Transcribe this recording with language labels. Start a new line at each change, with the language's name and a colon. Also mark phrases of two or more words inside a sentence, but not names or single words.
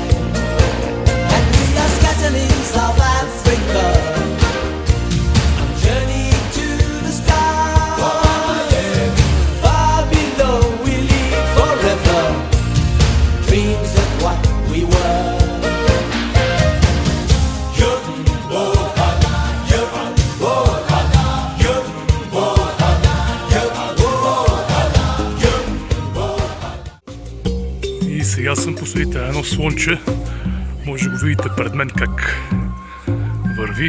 English: And we are scatterings of Africa, on journey to the sky. Far below we live forever, dreams of what we were.
Bulgarian: И сега съм посветил едно слънче. Може да го видите пред мен как върви.